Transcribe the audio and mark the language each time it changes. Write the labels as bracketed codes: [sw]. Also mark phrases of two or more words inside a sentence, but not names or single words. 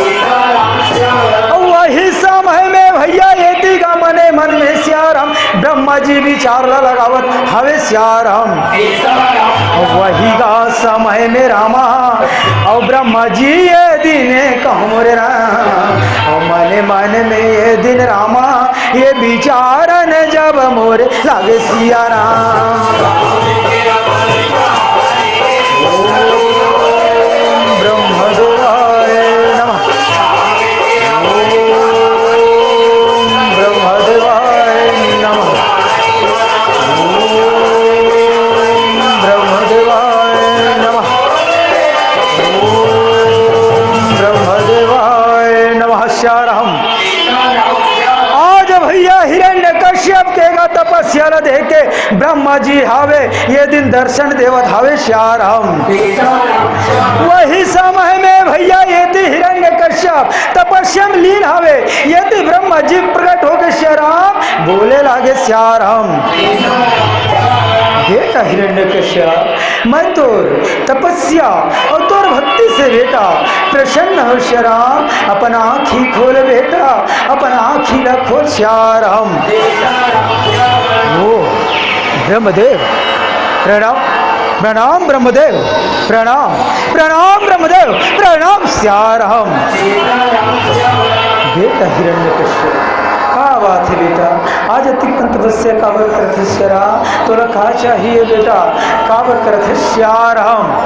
[hne] वही समय में भैया यदि का मने मन में सियाराम ब्रह्मा जी विचार लगावत हवे सियाराम। वही का समय में रामा और ब्रह्मा जी ये दिन कहूँ रे राम, और मने मन में ये दिन रामा ये विचारन जब मोरे लागे सियाराम। [sa] ब्रह्मदेवाय नमः, ब्रह्मदेवाय नमः, ब्रह्मदेवाय नमः, ब्रह्मदेवाय नमः सियाराम। [hne] आज भैया हिरण्यकश्यप के का तपस्या देख के ब्रह्मा जी हावे ये दिन दर्शन देवत हावे सियाराम। वही समय में भैया यदि हिरण्यकश्यप तपस्या में लीन हावे, यदि ब्रह्मा जी प्रकट हो गए सियाराम बोले लागे सियाराम। बेटा हिरण्यकश्यप मैं तोर तपस्या और तोर भक्ति से बेटा प्रसन्न हो सियाराम, अपन आँखी खोल बेटा, अपन आँखी न खोल सियाराम। ओ ब्रह्मदेव प्रणाम, प्रणाम ब्रह्मदेव, प्रणाम प्रणाम ब्रह्मदेव, प्रणाम सियाराम। बेटा हिरण्यकश्यप का बात है बेटा, आज अतिक्रम तपस्या काबर करते सियाराम, तोरा का चाहिए बेटा, काबर करते सियाराम।